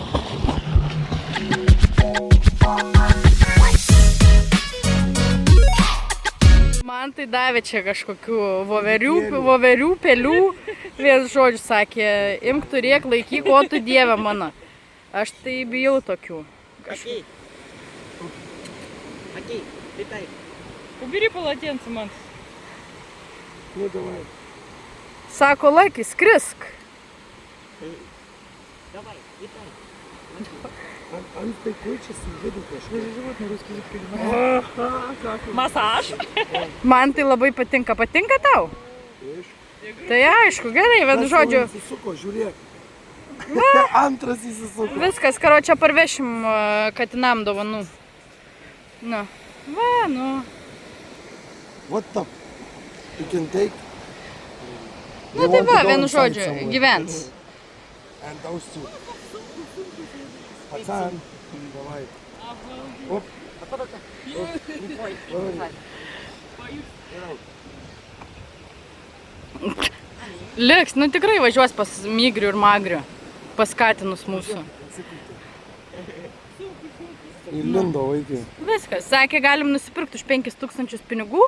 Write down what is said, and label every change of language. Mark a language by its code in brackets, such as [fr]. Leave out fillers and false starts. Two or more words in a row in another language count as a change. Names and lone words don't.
[lt] Man tai davė čia kažkokių voverių, pelių. Vėl žodžiu sakė, imk turėk, laikyk, o tu dieve mano. Aš tai bijau tokių. [ru] Окей. Окей, летай. Убери полотенце, Манс. [lt] Nu, davai. Sako, Laki, skrisk. [ru] Давай, летай. [lt] Ant tai keičiasi, vidų kažkaip. [ru] Животный русский язык понимает. Массаж. [lt] Man tai labai patinka. Patinka tau? Tai aišku, gerai, vienu žodžiu. Įsisuko, žiūrėk. Antras įsisuko. Viskas, karočią parvešim katinam dovanų. Nu, va, nu. [en] What the? You can take. [lt] Nu tai va, vienu žodžiu, gyvens. [en] And those two. [ru] Пацан, давай. Оп. [lt] Liks, nu tikrai važiuos pas Migrių ir Magrių. Pas katinus mūsų. Įlindo vaikai. Viskas, sakė, galim nusipirkti už 5000 pinigų.